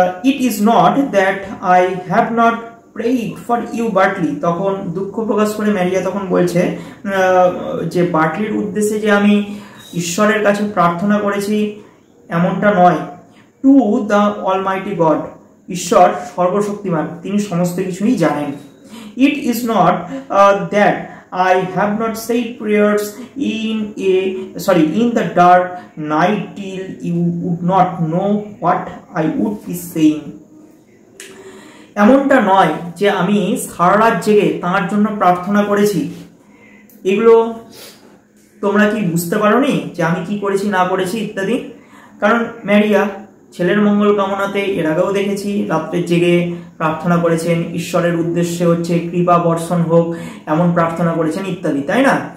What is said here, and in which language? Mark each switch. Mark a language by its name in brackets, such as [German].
[English] It is not that I have not prayed for you Bartley, [Bangla] তখন দুঃখ প্রকাশ করে ম্যারিয়া তখন বলছে যে বার্টলির উদ্দেশ্যে যে আমি ঈশ্বরের কাছে প্রার্থনা করেছি এমনটা নয়। [English] to the almighty God, [Bangla] ঈশ্বর সর্বশক্তিমান, তিনি সমস্ত কিছুই জানেন। [English] It is not that I have not said prayers in the dark night till you would not know what I would be saying. [Bangla] এমনটা নয় যে আমি সারা রাত জেগে তাঁর জন্য প্রার্থনা করেছি। এগুলো তোমরা কি বুঝতে পারোনি যে আমি কি করেছি না করেছি ইত্যাদি? কারণ ম্যারিয়া ছেলের মঙ্গল কামনাতে এর আগেও দেখেছি রাত্রে জেগে প্রার্থনা করেছেন, ঈশ্বরের উদ্দেশ্যে হচ্ছে কৃপা বর্ষণ হোক এমন প্রার্থনা করেছেন ইত্যাদি, তাই না?